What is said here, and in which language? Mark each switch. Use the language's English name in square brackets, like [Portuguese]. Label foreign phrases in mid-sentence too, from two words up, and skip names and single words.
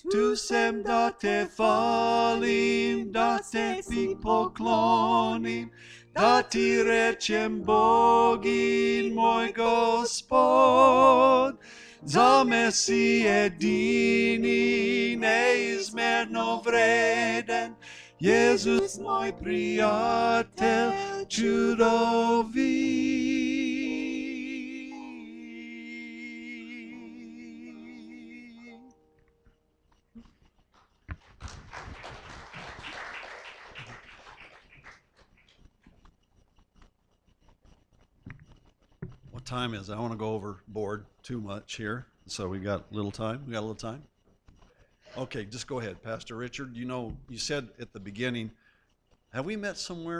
[Slovenian] Tu sem da te falim, da te ti poklonim, da ti rečem Bogin moj Gospod, za me si jedini, neizmerno vreden, Jezus moj prijatelj, čudovit. [English] What time is it? I want to go overboard too much here. So we got a little time. We got a little time. Okay, just go ahead, Pastor Richard. You know, you said at the beginning, have we met somewhere?